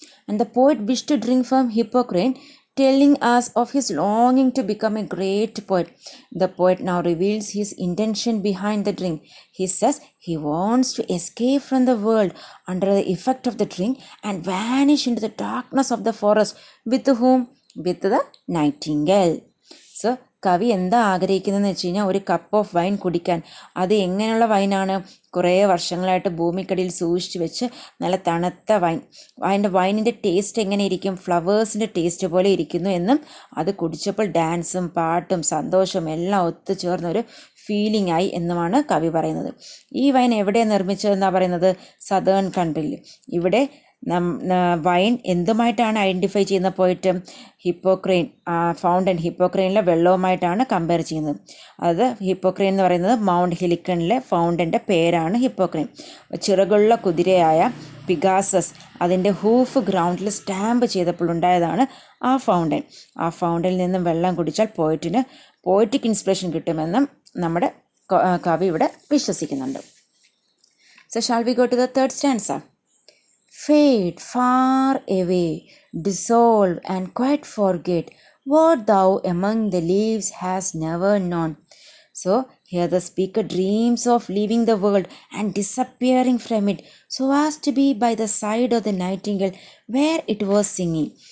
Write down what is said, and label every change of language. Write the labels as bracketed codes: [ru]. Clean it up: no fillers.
[en] And the poet wished to drink from Hippocrene, telling us of his longing to become a great poet. The poet now reveals his intention behind the drink. He says he wants to escape from the world under the effect of the drink and vanish into the darkness of the forest. With whom? With the nightingale. [ml] So കവി എന്താ ആഗ്രഹിക്കുന്നതെന്ന് വെച്ച് കഴിഞ്ഞാൽ ഒരു cup of wine കുടിക്കാൻ. അത് എങ്ങനെയുള്ള വൈനാണ്? കുറേ വർഷങ്ങളായിട്ട് ഭൂമിക്കടിയിൽ സൂക്ഷിച്ച് വെച്ച് നല്ല തണുത്ത വൈൻ. അതിൻ്റെ വൈനിൻ്റെ ടേസ്റ്റ് എങ്ങനെ ഇരിക്കും? ഫ്ലവേഴ്സിൻ്റെ ടേസ്റ്റ് പോലെ ഇരിക്കുന്നു എന്നും, അത് കുടിച്ചപ്പോൾ ഡാൻസും പാട്ടും സന്തോഷവും എല്ലാം ഒത്തുചേർന്നൊരു ഫീലിംഗ് ആയി എന്നുമാണ് കവി പറയുന്നത്. ഈ വൈൻ എവിടെയാണ് നിർമ്മിച്ചതെന്നാണ് പറയുന്നത്? സദേൺ കൺട്രിയിൽ. ഇവിടെ വൈൻ എന്തുമായിട്ടാണ് ഐഡൻറ്റിഫൈ ചെയ്യുന്ന പോയിട്ട് ഹിപ്പോക്രെയിൻ, ഫൗണ്ടൻ ഹിപ്പോക്രെയിനിലെ വെള്ളവുമായിട്ടാണ് കമ്പയർ ചെയ്യുന്നത്. അത് ഹിപ്പോക്രെയിൻ എന്ന് പറയുന്നത് മൗണ്ട് ഹിലിക്കണിലെ ഫൗണ്ടൻ്റെ പേരാണ് ഹിപ്പോക്രെയിൻ. ചിറകുള്ള കുതിരയായ പിഗാസസ് അതിൻ്റെ ഹൂഫ് ഗ്രൗണ്ടിൽ സ്റ്റാമ്പ് ചെയ്തപ്പോൾ ഉണ്ടായതാണ് ആ ഫൗണ്ടൻ. ആ ഫൗണ്ടനിൽ നിന്നും വെള്ളം കുടിച്ചാൽ പോയറ്റിക് ഇൻസ്പിറേഷൻ കിട്ടുമെന്നും നമ്മുടെ കവി ഇവിടെ വിശ്വസിക്കുന്നുണ്ട്. [en] So shall we go to the third stanza? Fade far away, dissolve and quite forget what thou among the leaves hast never known. So here the speaker dreams of leaving the world and disappearing from it so as to be by the side of the nightingale where it was singing.